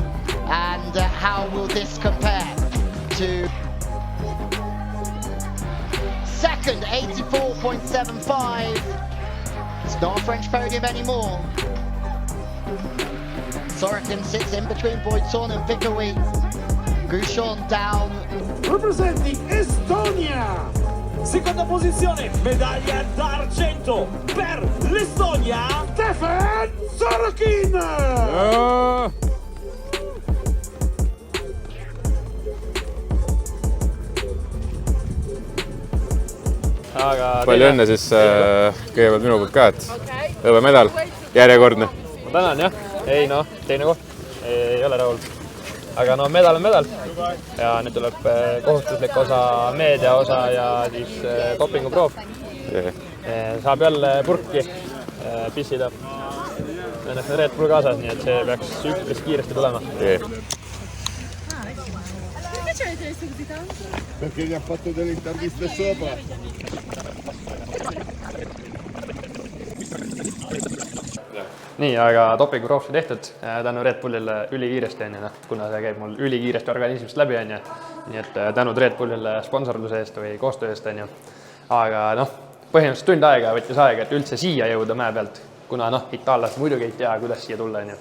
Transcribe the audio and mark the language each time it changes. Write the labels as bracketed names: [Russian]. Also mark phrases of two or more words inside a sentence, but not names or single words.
[English] And how will this compare to second, 84.75. It's not a French podium anymore. Sorokin sits in between Boyton and Pickaway. Gouchon down. Representing Estonia. [Italian] Seconda posizione, medaglia d'argento per l'Estonia, Stefan Sorokin! [Estonian] Palju õnne siis kõigepealt minu poolt ka, et hõbemedal, järjekordne. Ma tänan jah, ei noh, teine koht, ei ole rahul. Aga no medal on medal ja nüüd tuleb kohustuslik osa, meedia osa ja siis dopinguproov. Saab jälle purki pissida. Õnneks on Red Bull kaasas, nii et see peaks üpris kiiresti tulema. [Italian] Perché avete messo così tanto? Perché gli ha fatto delle interviste sopra. [Estonian] Nii, aga dopinguproovsi tehtud tänu Red Bullile ülikiiresti on, kuna see käib mul ülikiiresti organismist läbi on. Nii et tänu Red Bullile sponsorluse eest või koostöö eest on. Aga põhimõtteliselt tund aega võttis aega, et üldse siia jõuda mäe pealt, kuna itaallased muidugi ei tea, kuidas siia tulla on.